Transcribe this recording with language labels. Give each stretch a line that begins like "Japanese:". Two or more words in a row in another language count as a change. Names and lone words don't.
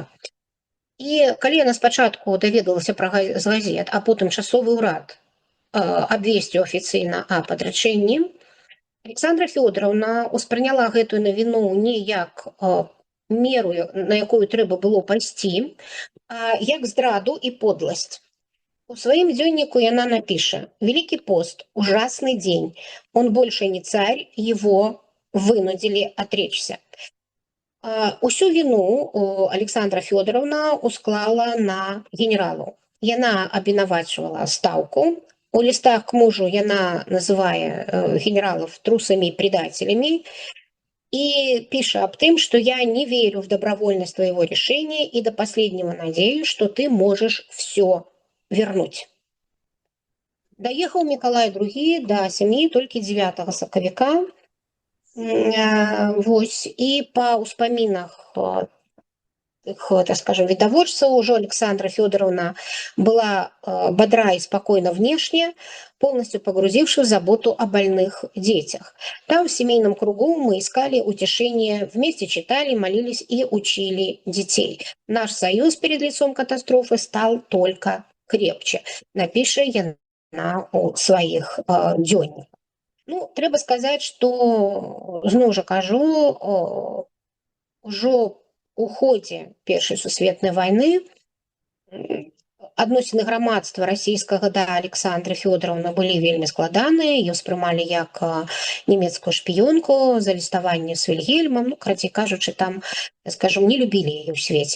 Belarusian: І калі яна спачатку даведалася з газет, а потым часовы ўрад абвесціў афіцыйна аб адрачэнні, Александра Фёдоровна успрыняла гэтую навіну не як меру, на якую трэба было пайсці, а як здраду і подласць. У своим дзённіку яна напіша:
Russian: «Великий пост, ужасный день. Он больше не царь, его вынудили отречься».
Belarusian: Усю вину Александра Фёдоровна усклала на генералу. Яна абвінавачвала стаўку.
Russian: У листах к мужу
Belarusian: яна называе
Russian: генералов трусами и предателями. И пишет об том, что я не верю в добровольность твоего решения и до последнего надеюсь, что ты можешь все вернуть.
Belarusian: Доехал Миколай II до сям'і толькі 9 сакавіка.
Russian: И по успоминах, так скажем, видовожцев, уже Александра Фёдоровна была бодра и спокойна внешне, полностью погрузившись в заботу о больных детях. Там в семейном кругу мы искали утешение, вместе читали, молились и учили детей. Наш союз перед лицом катастрофы стал только крепче,
Belarusian: напіша яна у сваіх дзённіках. Ну, трэба сказаць, што, зноў жа кажу, ужо у ходзе Першай сусветнай вайны адносіны грамадства расійскага да Александры Фёдоровны былі вельмі складаныя, ее ўспрымалі як нямецкую шпіёнку, за ліставанне з Вільгельмам, карацей кажучы, там, скажем, не любілі яе ў свеце.